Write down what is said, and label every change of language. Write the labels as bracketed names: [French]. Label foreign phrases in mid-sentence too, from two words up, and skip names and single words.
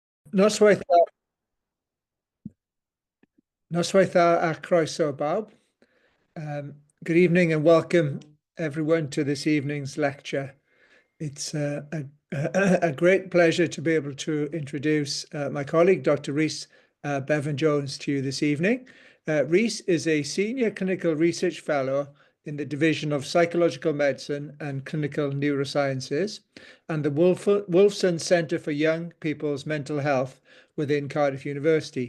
[Welsh] Noswaith, noswaith a croeso bawb. [English] Good evening and welcome everyone to this evening's lecture. It's a great pleasure to be able to introduce my colleague, Dr. Rhys Bevan-Jones, to you this evening. Rhys is a Senior Clinical Research Fellow in the Division of Psychological Medicine and Clinical Neurosciences and the Wolfson Centre for Young People's Mental Health within Cardiff University.